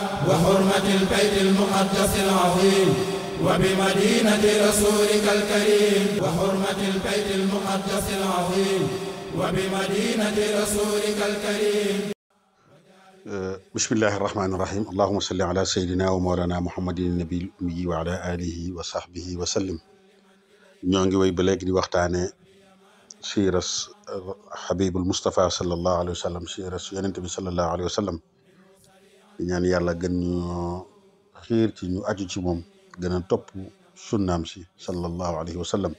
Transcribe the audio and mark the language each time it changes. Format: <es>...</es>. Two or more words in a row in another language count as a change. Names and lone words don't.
<ar>وحرمة البيت المقدس العظيم وبمدينة رسولك الكريم وحرمة البيت المقدس العظيم وبمدينة رسولك الكريم. بسم الله الرحمن الرحيم. اللهم صل على سيدنا ومولانا محمد النبي الأمي وعلى آله وصحبه وسلم.</ar> <wo>ñoo ngi wéy ba léegi di waxtaane siiras Habibul Mustafa</wo> <ar>صلى الله عليه وسلم,</ar> <wo>siiras yonent bi</wo> <ar>صلى الله عليه وسلم.</ar> <wo>di ñaan yàlla gën ñoo xiir ci ñu aju ci moom, gën a topp sunnaam si</wo> <ar>صلى الله عليه وسلم.</ar>